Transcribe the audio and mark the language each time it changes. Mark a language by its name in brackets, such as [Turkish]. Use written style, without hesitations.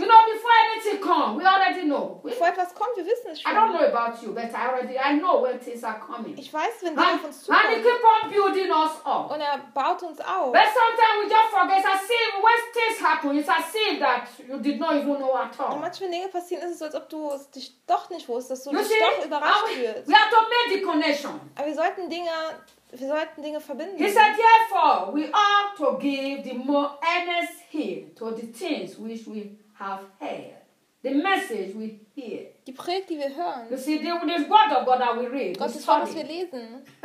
[English] You know, before anything comes, we already know. [German] Bevor etwas kommt, wir wissen es schon. [English] I don't know about you, but I know when things are coming. [German] Ich weiß, wenn Dinge auf uns zukommen. [English] And he keep on building us up. [German] Und er baut uns auf. [English] But sometimes we just forget. It's as if when things happen, it's as if that you did not even know at all. [German] Und manchmal Dinge passieren, ist es so, als ob du es dich doch nicht wusstest, dass du dich doch überrascht fühlst. [English] We have to make the connection. [German] Wir sollten Dinge verbinden. [English] He said, therefore, we ought to give the more earnest heed to the things which we have heard. The message we hear. [German] Die Predigt, die wir hören. [English] You see, the word of God that we read. [German] Gottes Wort, das wir lesen.